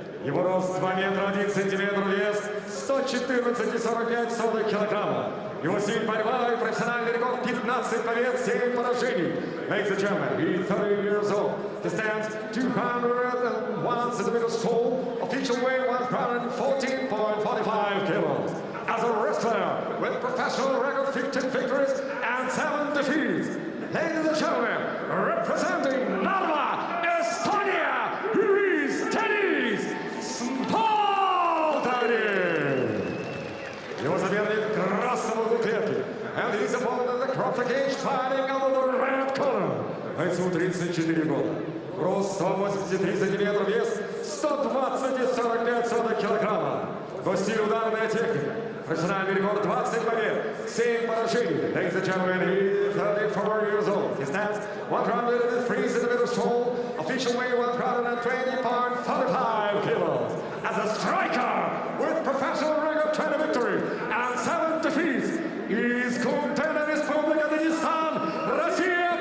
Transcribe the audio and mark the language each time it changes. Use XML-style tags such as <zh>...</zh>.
<ru>Его рост 2 метра 1 сантиметр, вес 114,45 килограмма. Его стиль борьба и профессиональный рекорд 15 побед, 7 поражений.</ru> <en>Ladies and gentlemen, he's 30 years old. He stands 201 centimeters tall. Official weight 114.45 kilos. As a wrestler with professional record 15 victories and 7 defeats. Ladies and gentlemen, representing Narva, Estonia, here is Denis Smoldarev.</en> <ru>Его соперник красного угла клетки.</ru> <en>And he's opponent of the Crawford cage fighting out of the red corner.</en> <ru>Бойцу 34 года. Рост 183 сантиметра, вес 120,45 килограмма. По стилю ударная техника. Профессиональный рекорд 20 побед, 7 поражений.</ru> <en>Ladies and gentlemen, he's 34 years old. He stands 103 centimeters tall. Official weight 120.45 kilos. As a striker with professional record 20 victories and 7 defeats, he's contender Республика Дагестан, Россия.</en>